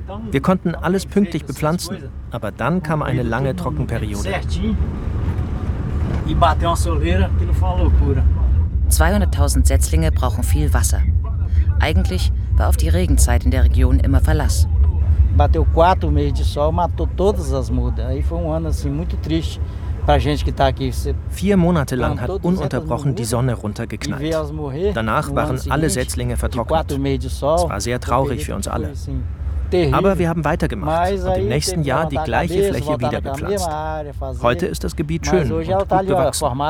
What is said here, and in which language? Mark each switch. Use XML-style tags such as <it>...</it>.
<de>Wir konnten alles pünktlich bepflanzen, aber dann kam eine lange Trockenperiode. 200.000 Setzlinge brauchen viel Wasser. Eigentlich war auf die Regenzeit in der Region immer Verlass.</de> <pt>Bateu 4 Monate de sol, matou todas as mudas. Aí foi ano assim muito triste pra gente que tá aqui.</pt> <de>4 Monate lang hat ununterbrochen die Sonne runtergeknallt. Danach waren alle Setzlinge vertrocknet. Es war sehr traurig für uns alle. Aber wir haben weitergemacht und im nächsten Jahr die gleiche Fläche wieder gepflanzt. Heute ist das Gebiet schön und gut bewachsen.</de>